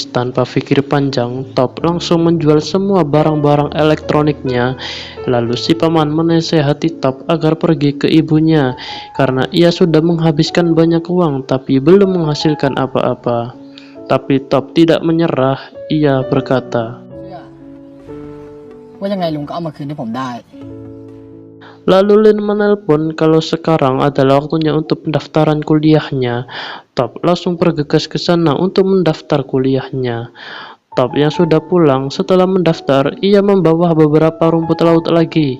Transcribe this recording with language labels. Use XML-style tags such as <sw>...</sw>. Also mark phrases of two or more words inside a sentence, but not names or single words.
<id>Tanpa pikir panjang, Top langsung menjual semua barang-barang elektroniknya. Lalu si paman menasehati Top agar pergi ke ibunya karena ia sudah menghabiskan banyak uang tapi belum menghasilkan apa-apa. Tapi Top tidak menyerah. Ia berkata,</id> <th>"ว่ายังไงลุงก็เอามาคืนให้ผมได้"</th> <id>Lalu Lin menelpon kalau sekarang adalah waktunya untuk pendaftaran kuliahnya. Top langsung bergegas ke sana untuk mendaftar kuliahnya. Top yang sudah pulang setelah mendaftar, ia membawa beberapa rumput laut lagi.</id>